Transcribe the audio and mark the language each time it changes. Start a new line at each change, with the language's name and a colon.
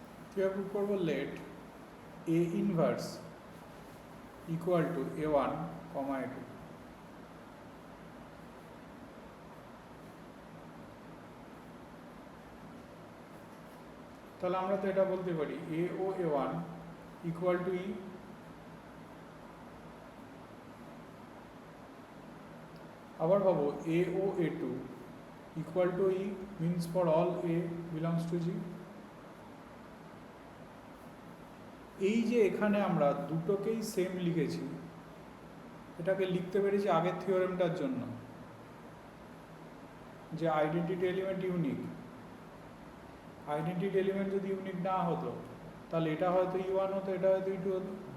Bangla: কীভাবে প্রুভ করবো?
English: Let a inverse equal to A1, A2।
Bangla: তাহলে আমরা তো এটা বলতে পারি A O A1 equal to E। আবার ভাবো
English: A ও A2 equal to E means for all A belongs to G।
Bangla: এই যে এখানে আমরা দুটোকেই সেম লিখেছি, এটাকে লিখতে পেরেছি আগের থিওরেমটার জন্য যে identity element unique. Identity element যদি ইউনিক না হতো তাহলে এটা হয়তো E1 হতো, এটা হয়তো E2 হতো।